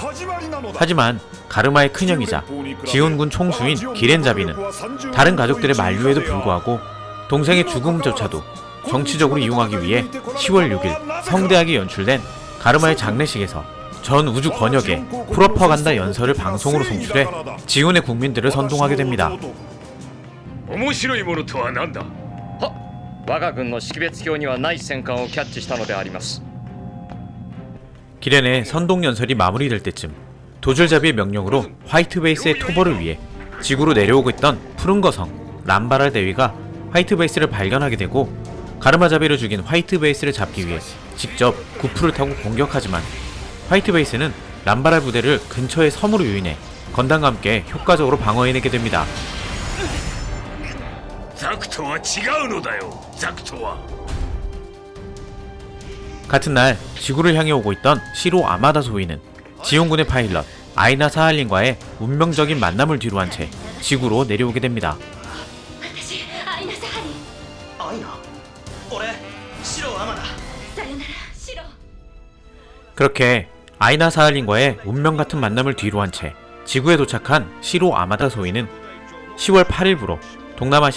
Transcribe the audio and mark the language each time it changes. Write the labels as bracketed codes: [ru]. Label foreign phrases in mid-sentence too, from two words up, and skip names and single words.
[ko] 하지만 가르마의 큰형이자 지온군 총수인 기렌자비는 다른 가족들의 만류에도 불구하고 동생의 죽음조차도 정치적으로 이용하기 위해 10월 6일 성대하게 연출된 가르마의 장례식에서 전 우주 권역의 프로파간다 연설을 방송으로 송출해 지온의 국민들을 선동하게 됩니다. [ja] 面白いものとは何だ。は、我が軍の識別表にはない戦艦をキャッチしたのであります。 [ko] 기렌의 선동 연설이 마무리될 때쯤 도줄잡이의 명령으로 화이트 베이스의 토벌을 위해 지구로 내려오고 있던 푸른 거성 람바랄 대위가 화이트 베이스를 발견하게 되고 가르마 자비를 죽인 화이트 베이스를 잡기 위해 직접 구프를 타고 공격하지만 화이트 베이스는 람바랄 부대를 근처의 섬으로 유인해 건담과 함께 효과적으로 방어해내게 됩니다. [ja] ザクとは違うのだよ。ザクとは。 [ko] 같은 날 지구를 향해 오고 있던 시로 아마다 소위는 지온군의 파일럿 아이나 사할린과의 운명적인 만남을 뒤로한 채 지구로 내려오게 됩니다. 그렇게 아이나 사할린과의 운명같은 만남을 뒤로한 채 지구에 도착한 시로 아마다 소위는 10월 8일부로 동남아시아